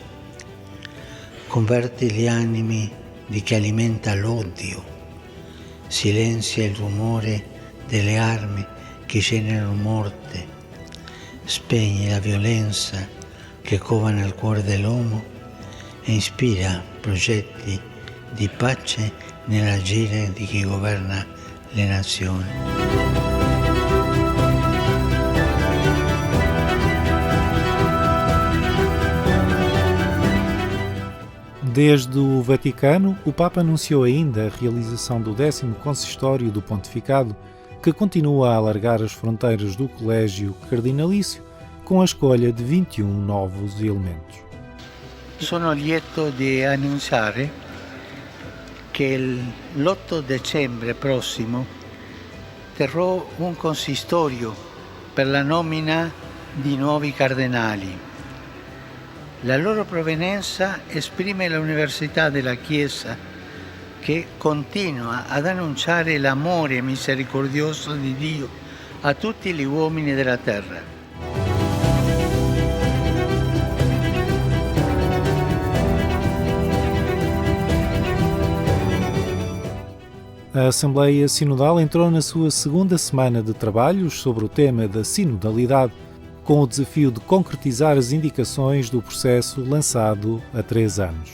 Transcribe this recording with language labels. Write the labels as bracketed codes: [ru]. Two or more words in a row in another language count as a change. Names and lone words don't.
[it] Converti gli animi di chi alimenta l'odio, silenzia il rumore delle armi che generano morte, spegni la violenza che cova nel cuore dell'uomo e ispira progetti di pace nell'agire di chi governa le nazioni. [pt] Desde o Vaticano, o Papa anunciou ainda a realização do 10º Consistório do Pontificado, que continua a alargar as fronteiras do Colégio Cardinalício com a escolha de 21 novos elementos. [it] Sono lieto di annunciare che l'8 dicembre prossimo terrò un consistorio per la nomina di nuovi cardinali. La loro provenienza esprime l'universalità della Chiesa che continua ad annunciare l'amore misericordioso di Dio a tutti gli uomini della terra. [pt] A Assembleia Sinodal entrou na sua segunda semana de trabalhos sobre o tema da sinodalidade, com o desafio de concretizar as indicações do processo lançado há 3 anos.